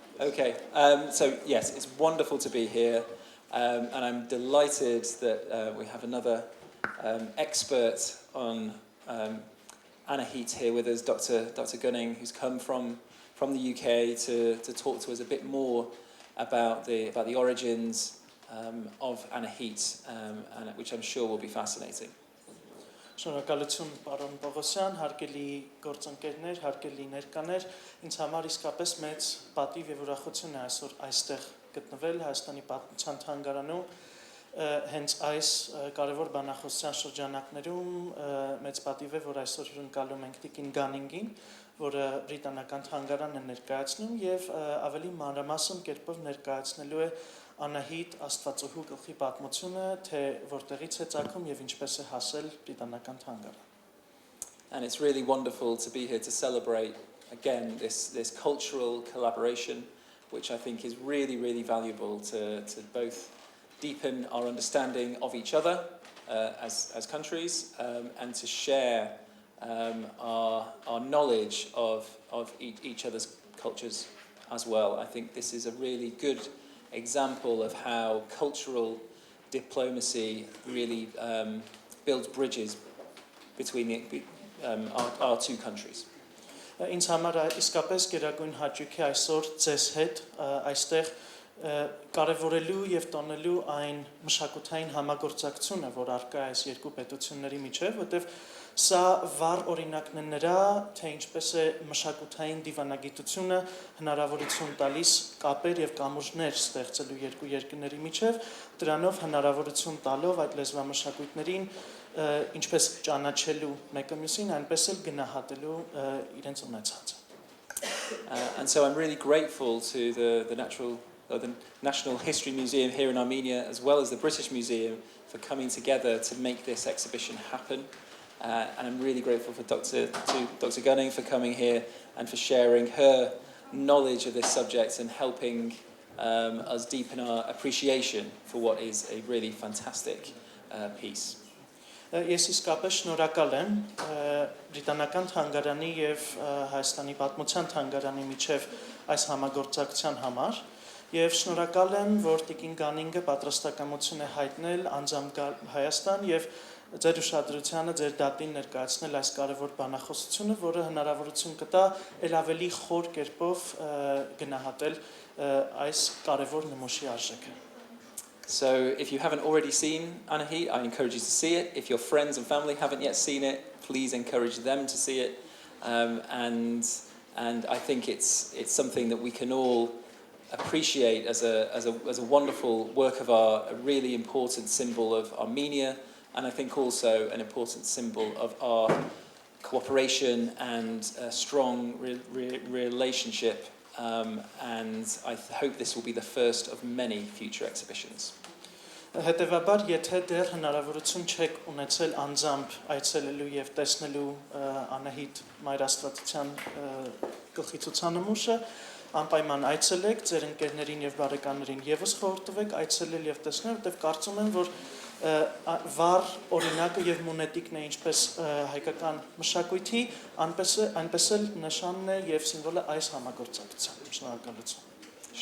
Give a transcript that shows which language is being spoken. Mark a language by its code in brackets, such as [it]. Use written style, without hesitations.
[en] Okay, so yes, it's wonderful to be here, and I'm delighted that we have another expert on Anahit here with us, Dr. Gunning, who's come from the UK to talk to us a bit more about the origins of Anahit, and which I'm sure will be fascinating. [hy] Շնորհակալություն պարոն Պողոսյան, հարգելի գործընկերներ, հարգելի ներկաներ, ինձ համար իսկապես մեծ պատիվ եւ ուրախություն է այսօր այստեղ գտնվել Հայաստանի պատմության թանգարանում, հենց այս կարևոր բանախոսության շրջանակներում մեծ պատիվ է, որ այսօր հյուրընկալում ենք Տիկին Գանինգին, որը բրիտանական թանգարան է ներկայացնում եւ ավելի մանրամասն կերպով ներկայացնելու է Անահիտ Աստվածուհու գլխի պատմությունը, թե որտեղից է ծագում եւ ինչպես է հասել բրիտանական թանգարան. [en] And it's really wonderful to be here to celebrate again this cultural collaboration, which I think is really, really valuable to both deepen our understanding of each other as countries and to share our knowledge of each other's cultures as well. I think this is a really good example of how cultural diplomacy really builds bridges between our two countries. [hy] Ինձ համար իսկապես գերագույն հաճույք է այսօր ձեզ հետ այստեղ կարևորելու եւ տոնելու այն մշակութային համագործակցությունը, որ առկա է այս երկու պետությունների միջեւ, որտեղ սա վառ օրինակն է նրա, թե ինչպես է մշակութային դիվանագիտությունը հնարավորություն տալիս կապեր եւ կամուրջներ ստեղծելու երկու երկրների միջեւ, դրանով հնարավորություն տալով այդ լեզվամշակույթներին ինչպես ճանաչելու մեկը մյուսին, այնպես էլ գնահատելու իրենց ունեցածը. [en] And so I'm really grateful to the National History Museum here in Armenia, as well as the British Museum, for coming together to make this exhibition happen. And I'm really grateful for Dr. Gunning for coming here and for sharing her knowledge of this subject and helping us deepen our appreciation for what is a really fantastic piece. [hy] Ես իսկապես շնորհակալ եմ բրիտանական թանգարանի եւ Հայաստանի պատմության թանգարանի միջև այս համագործակցության համար եւ շնորհակալ եմ, որ Տիկին Գանինգը պատրաստակամություն է հայտնել անձամբ Հայաստան եւ ձեր ուշադրությանը ձեր դատին ներկայացնել այս կարևոր բանախոսությունը, որը հնարավորություն կտա ել ավելի խոր կերպով գնահատել այս կարևոր նմուշի արժեքը. [en] So if you haven't already seen Anahit, I encourage you to see it. If your friends and family haven't yet seen it, please encourage them to see it. And I think it's something that we can all appreciate as a wonderful work of art, a really important symbol of Armenia, and I think also an important symbol of our cooperation and a strong relationship. And I hope this will be the first of many future exhibitions. [hy] Հետևաբար, եթե դեռ հնարավորություն չեք ունեցել անձամբ այցելելու եւ տեսնելու Անահիտ Մայրաստվածության գլխի ցուցանմուշը, անպայման այցելեք, ձեր ընկերներին եւ բարեկամներին եւս խորհուրդ տվեք այցելել եւ տեսնել, որտեղ կարծում եմ, որ վառ օրինակը եւ մունետիկն է ինչպես հայկական մշակույթի, այնպես էլ նշանն է եւ սիմվոլը այս համագործակցության։ Շնորհակալություն։